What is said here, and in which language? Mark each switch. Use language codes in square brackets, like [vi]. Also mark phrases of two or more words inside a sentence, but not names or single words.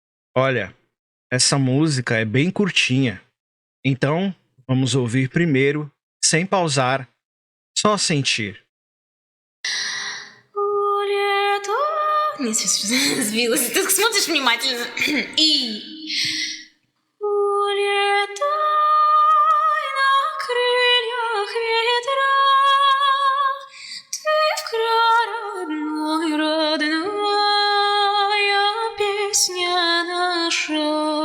[pt] Olha, essa música é bem curtinha, então vamos ouvir primeiro, sem pausar, só sentir. [ru] Не, сбилась. Ты смотришь внимательно. И... Улетай на крыльях ветра, ты в край родная песня наша.